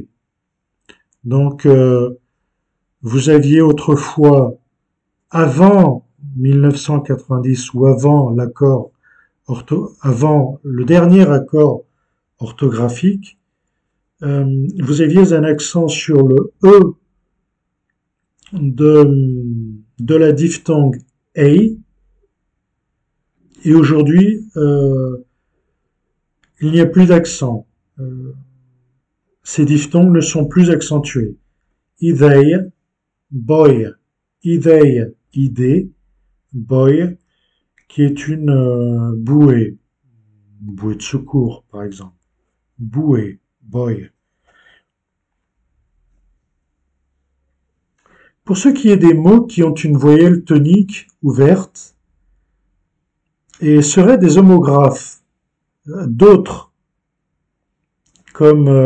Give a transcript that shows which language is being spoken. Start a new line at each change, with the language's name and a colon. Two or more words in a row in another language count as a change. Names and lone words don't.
French: Donc, vous aviez autrefois, avant 1990 ou avant avant le dernier accord orthographique, vous aviez un accent sur le E de la diphtongue ei, et aujourd'hui, il n'y a plus d'accent. Ces diphtongues ne sont plus accentués.
Portuguese: Ideia, boia, ideia,
French: idée, boia, qui est une bouée de secours, par exemple. Bouée, boia. Pour ce qui est des mots qui ont une voyelle tonique ouverte et seraient des homographes, d'autres, comme